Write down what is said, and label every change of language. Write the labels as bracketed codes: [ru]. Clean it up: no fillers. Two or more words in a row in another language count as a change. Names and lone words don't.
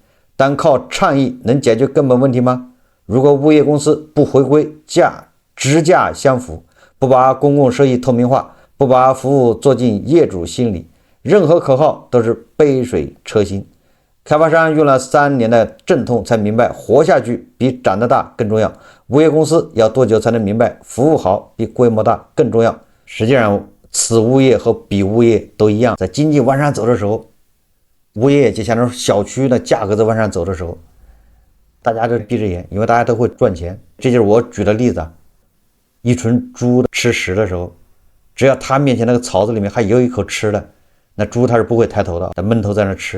[zh] 單靠倡議能解決根本問題嗎？如果物業公司不回歸職價相符，不把公共收益透明化，不把服務做進業主心裡，任何口號都是杯水車薪。開發商用了3年的陣痛才明白，活下去比長得大更重要。物業公司要多久才能明白，服務好比規模大更重要？實際上，此物業和彼物業都一樣，在經濟往上走的時候，物業就像那种小区的價格在往上走的时候，大家都闭着眼，因為大家都会賺錢。這就是我舉的例子啊，一群豬吃食的時候，只要他面前那個槽子裡面還有一口吃的，那豬它是不會抬頭的，它悶頭在那吃。